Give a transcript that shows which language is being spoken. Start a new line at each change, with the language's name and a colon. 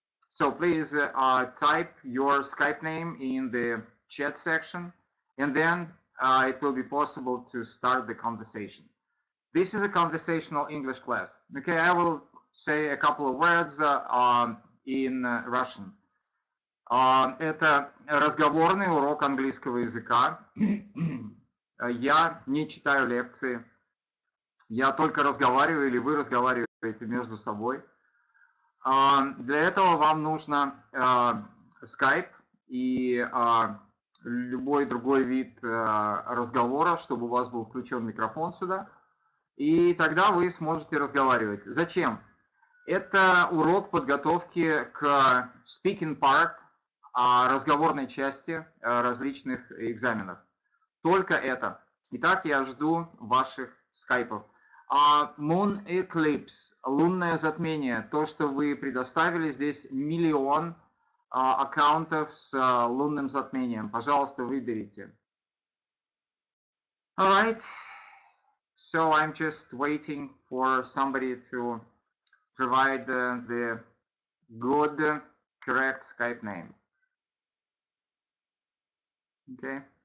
English: So please type your Skype name in the chat section, and then it will be possible to start the conversation. This is a conversational English class. Okay, I will say a couple of words in Russian.
Russian: Это разговорный урок английского языка. Я не читаю лекции, я только разговариваю или вы разговариваете между собой. Для этого вам нужно Skype и любой другой вид разговора, чтобы у вас был включен микрофон сюда, и тогда вы сможете разговаривать. Зачем? Это урок подготовки к speaking part, разговорной части различных экзаменов. Только это. Итак, я жду ваших скайпов.
English: Moon eclipse,
Russian: лунное затмение. То, что вы предоставили, здесь миллион аккаунтов с лунным затмением. Пожалуйста, выберите.
English: Alright. So I'm just waiting for somebody to provide the good, correct Skype name. Okay.